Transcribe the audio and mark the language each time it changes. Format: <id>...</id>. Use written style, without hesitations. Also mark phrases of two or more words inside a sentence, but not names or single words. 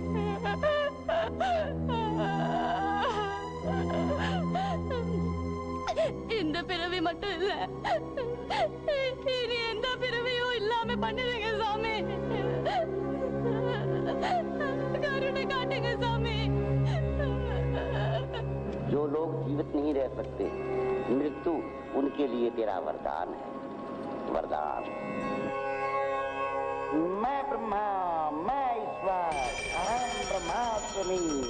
<ta>இந்த பிறவி மட்டும் இல்ல, இனி எந்த பிறவியும் இல்லாம பண்ணிடுங்க சாமி. கருணை காட்டுங்க சாமி.</ta> <hi>जो लोग जीवित नहीं रह सकते, मृत्यु उनके लिए तेरा वरदान है। वरदान। मैं ब्रह्मा, मैं ईश्वर,</hi> <sa>अहम ब्रह्मास्मि।</sa>